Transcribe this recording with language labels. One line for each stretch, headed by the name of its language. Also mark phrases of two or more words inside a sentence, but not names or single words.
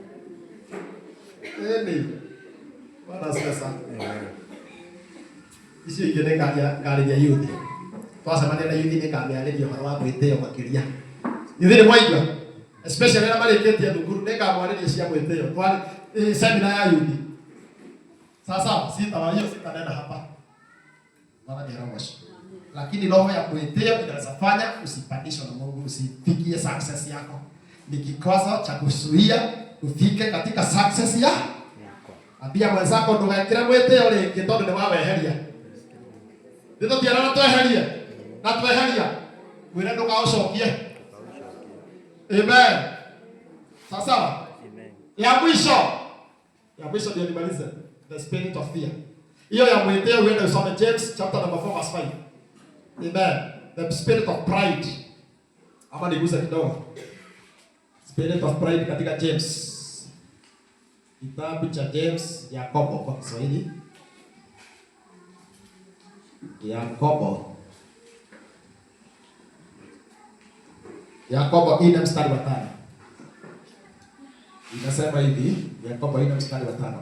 Kikuyu: Ĩni. Bwana asifiwe sana. Icio ingĩ nĩ ngarĩria youth. Twacemania na youth nĩ ngamĩarĩria ũhoro wa mwĩtĩo makĩria. Ithuĩ nĩ mwaigua. Especially na marĩkĩtie thukuru nĩ ngamwarĩria cia mwĩtĩo.
Swahili: Twari seminar ya youth. Sasa sitanena hapa. Bwana ndiye anaongoza. Lakini roho ya mwĩtĩo inaweza fanya usipandishwe na Mungu, usifikie success yako. Ni kikwazo cha kuzuia ufike katika success yako. Ambia mwenzako
Kikuyu: ndũgekĩre mwĩtĩo rĩngĩ tondũ nĩ waweheria. Ndio tiara na tweherie. Na tweheria. Mwĩre ndũkaũcokie.
Swahili: Amen. Sasa. Amen. Ya mwisho ndio nimalize.
English: The spirit of fear.
Swahili: Hiyo ya mwĩtĩo uende usome James
English: chapter number 4 verse 5. Amen. The spirit of pride.
Swahili: Ama nigusa kidogo.
English: Spirit of pride katika James.
Swahili: Kitabu cha James, Yakobo kwa Kiswahili. Yakobo ina mstari wa 5. Inasema hivi, Yakobo ina mstari wa 5.